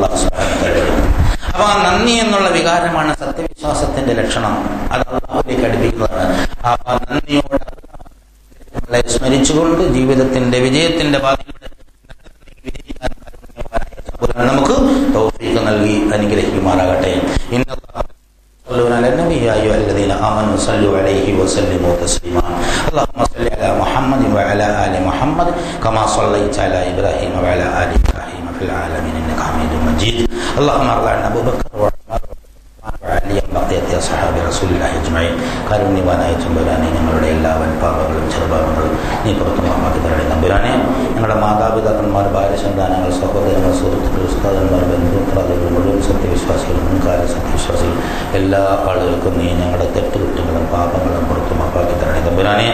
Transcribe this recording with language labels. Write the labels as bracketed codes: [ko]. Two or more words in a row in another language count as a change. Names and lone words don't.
[ml] അപ്പൊ ആ നന്ദി എന്നുള്ള വികാരമാണ് സത്യവിശ്വാസത്തിന്റെ ലക്ഷണം. അത് അല്ലാഹുവിലേക്ക് അടുപ്പിക്കുന്നതാണ്. ആ നന്ദിയോടെ നമ്മളെ സ്മരിച്ചുകൊണ്ട് ജീവിതത്തിന്റെ വിജയത്തിന്റെ പാതയിലൂടെ നമുക്ക് തൗഫീഖ് നൽകി അനുഗ്രഹിക്കുമാറാകട്ടെ. [ar] على النبي يا أيها الذين آمنوا صلوا عليه وسلموا تسليما اللهم صل على محمد وعلى آل محمد كما صليت على إبراهيم وعلى آل إبراهيم في العالمين إنك حميد مجيد اللهم ارض عن أبي بكر وعمر وعلي بقية أصحاب رسول الله أجمعين [ml] കാരുണ്യവാനായ തമ്പുരാനെ, ഞങ്ങളുടെ എല്ലാ വൻപാപങ്ങളും ചെറുപാപങ്ങളും നീ പുറത്തുമാക്കി തരണേ തമ്പുരാനെ. ഞങ്ങളുടെ മാതാപിതാക്കന്മാർ, ഭാര്യ, സന്താനങ്ങൾ, സഹോദരങ്ങൾ, സുഹൃത്തുക്കൾ, ഉസ്താദന്മാർ, ബന്ധുപ്രാതികൾ, മുഴുവൻ സത്യവിശ്വാസികൾ, മുൻകാല സത്യവിശ്വാസികൾ എല്ലാ ആളുകൾക്കും നീ ഞങ്ങളുടെ തെറ്റുകുറ്റങ്ങളും പാപങ്ങളും പുറത്തുമാക്കി തരണേ തമ്പുരാനെ.